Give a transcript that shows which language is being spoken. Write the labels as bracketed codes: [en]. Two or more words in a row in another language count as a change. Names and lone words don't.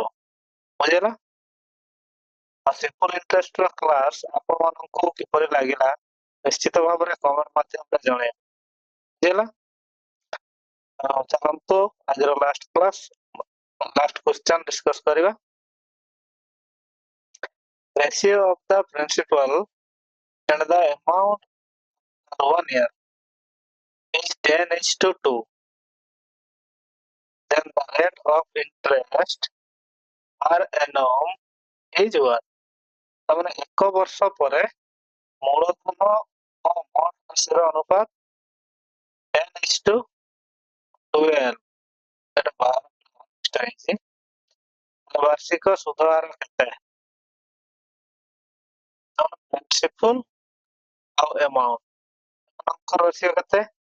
[or] ବୁଝିଲ? ଆଉ [en] simple interest [or] ର କ୍ଲାସ ଆପଣମାନଙ୍କୁ କିପରି ଲାଗିଲା ନିଶ୍ଚିତ ଭାବରେ କମେଣ୍ଟ ମାଧ୍ୟମରେ ଜଣେଇବେ। ବୁଝିଲ? ଚାଲନ୍ତୁ ଆଜିର [en] last class last question discuss [or] କରିବା। [en] Ratio of the principal and the amount for 1 year is 10:2. Then the rate of interest per annum is what? [or] ତାମାନେ 1 ବର୍ଷ ପରେ ମୂଳଧନ ଓ ମୋଟ ରାଶିର ଅନୁପାତ 10:12। ଏଟା ହେଇଛି। ବାର୍ଷିକ ସୁଧ ହାର କେତେ? ପ୍ରିନ୍ସିପଲ ଆଉ ଆମାଉଣ୍ଟ ମାନଙ୍କର ରାଶିଅ କେତେ?